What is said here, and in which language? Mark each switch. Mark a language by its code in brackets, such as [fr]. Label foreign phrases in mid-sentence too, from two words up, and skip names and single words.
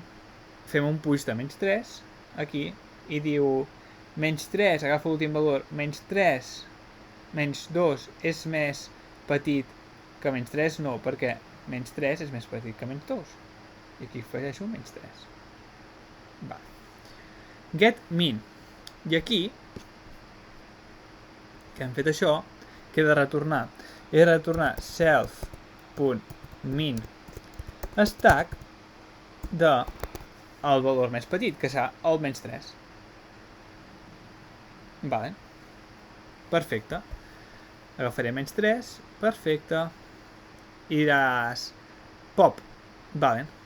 [ca] Fem un puix de menys 3, aquí, i diu menys 3, agafa l'últim valor, menys 3, menys 2 és més petit que menys 3, no, perquè menys 3 és més petit que menys 2. I aquí afegeixo menys 3. Vale. [en] Get min. [ca] I aquí, que hem fet això, que he de retornar? He de retornar [en] self.min stack [ca] del valor més petit, que serà el menys 3. Vale. Perfecte. Agafaré menys 3. Perfecte. I diràs pop. Vale.